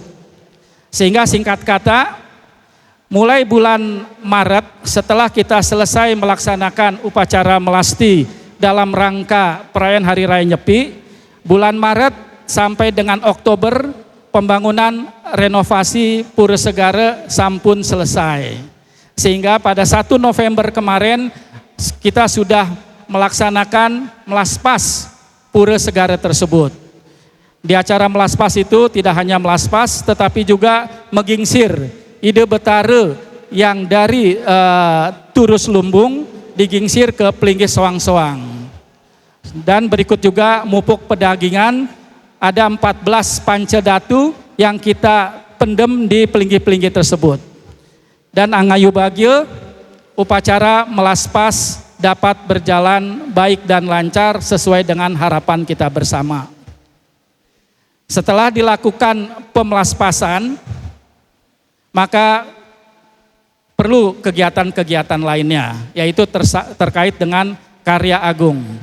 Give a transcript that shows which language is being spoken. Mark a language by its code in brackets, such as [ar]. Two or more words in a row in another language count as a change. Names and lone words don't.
[id] Sehingga singkat kata, mulai bulan Maret setelah kita selesai melaksanakan upacara melasti dalam rangka perayaan Hari Raya Nyepi, bulan Maret sampai dengan Oktober pembangunan renovasi Pura Segara sampun selesai. Sehingga pada 1 November kemarin kita sudah melaksanakan melaspas pura segara tersebut. Di acara melaspas itu tidak hanya melaspas tetapi juga mengingsir ide betara yang dari Turus Lumbung digingsir ke Pelinggih Soang-Soang. Dan berikut juga mupuk pedagingan, ada 14 pancadatu yang kita pendem di pelinggih-pelinggih tersebut. Dan angayu bahagia, upacara melaspas dapat berjalan baik dan lancar sesuai dengan harapan kita bersama. Setelah dilakukan pemelaspasan, maka perlu kegiatan-kegiatan lainnya, yaitu terkait dengan karya agung.